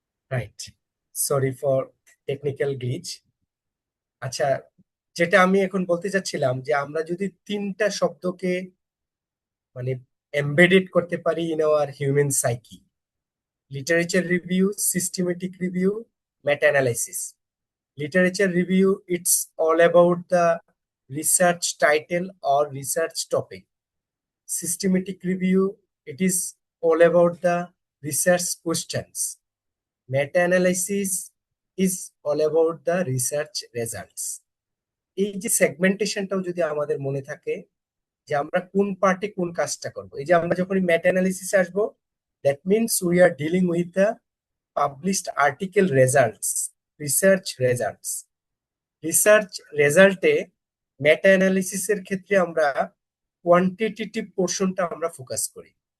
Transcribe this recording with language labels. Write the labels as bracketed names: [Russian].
[English] Right, sorry for technical glitch. [Bangla] আচ্ছা, যেটা আমি এখন বলতে চাচ্ছিলাম যে আমরা যদি তিনটা শব্দকে মানে এমবেডেড করতে পারি [English] in our human psyche: [Bangla] literature review, systematic review, meta analysis. [English] Literature review, it's all about the research title or research topic. Systematic review, it is all about the research questions. Meta-analysis is all about the research results. [Bangla] এই যে সেগমেন্টেশনটাও যদি আমাদের মনে থাকে যে আমরা কোন পার্টে কোন কাজটা করব, এই যে আমরা যখন মেটা অ্যানালিসিসে আসবো, [English] That means we are dealing with the published article results, research results. [Bangla] Research রেজাল্টে মেটা অ্যানালিসিসের ক্ষেত্রে আমরা কোয়ান্টিটেটিভ পোর্শনটা আমরা ফোকাস করি।